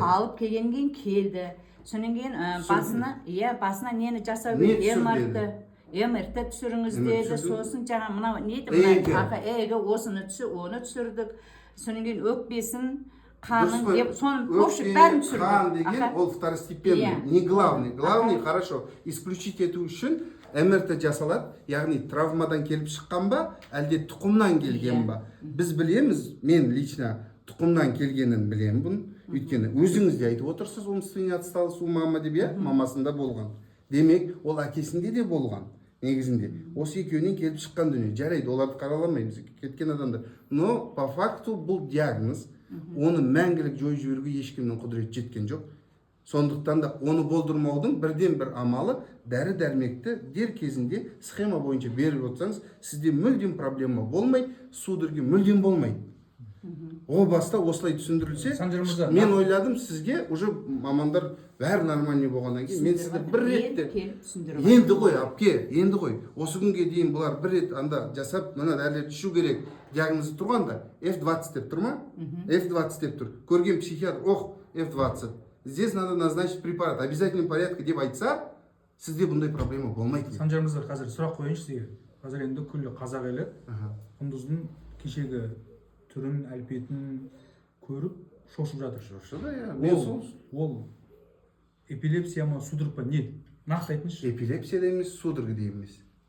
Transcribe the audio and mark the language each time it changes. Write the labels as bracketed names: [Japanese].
[Kazakh] Алып келгеннен келді. Сонан кейін басына нені жасау керек? МРТ түсіріңіз деді. Сосын жаңа мынау не еді? Эгі осыны түсірдік. Сонан кейін өкпесін, қанын деп, соны бәрін түсірдік. Қан деген ол второстепенный, не главный. [Russian] Главный, хорошо, [Kazakh] исключить ету үшін МРТ жасалады, яғни травмадан келіп шыққан ба, әлде тұқымнан келген ба? Біз білеміз, мен лично тұқымнан келгенін білем бұны. Өйткені өзіңіз де айтып отырсыз, [Russian] умственный отсталость у мамы [Kazakh] деп, мамасында болған. Демек, ол әкесінде де болған. Негізінде осы екеуінен келіп шыққан дүние. Жарайды, оларды қараламаймыз, кеткен адамдар. [Russian] Но по факту [Kazakh] бұл диагноз, оны мәңгілік жойып жіберуге ешкімнің құдіреті жеткен жоқ. Сондықтан да оны болдырмаудың бірден бір амалы дәрі дәрмекті дер кезінде схема бойынша беріп отырсаңыз, сізде мүлдем проблема болмай, судороги мүлдем болмайды. О баста осылай түсіндірілсе, мен ойладым сізге уже мамандар бәрі нормальный болғаннан кейін мен сізді бір ретте енді ғой апке, енді ғой осы күнге дейін бұлар бір рет анда жасап, мына дәрілерді ішу керек диагнозы тұрғанда F20 деп тұр ма? F20 деп тұр. Көрген психиатр, F20. [Russian] Здесь надо назначить препарат, обязательном порядке [Kazakh] деп айтса, сізде бұндай проблема болмайды. Санжар мырза, қазір сұрақ қойыңызшы сізге. Қазір енді күллі қазақ елі Құндыздың кешегі түрін, әлпетін көріп шошып жатыр. Шошыды, иә. Ол эпилепсия ма, судорог па, не? Нақты айтыңызшы. Эпилепсия да емес, судорог да емес.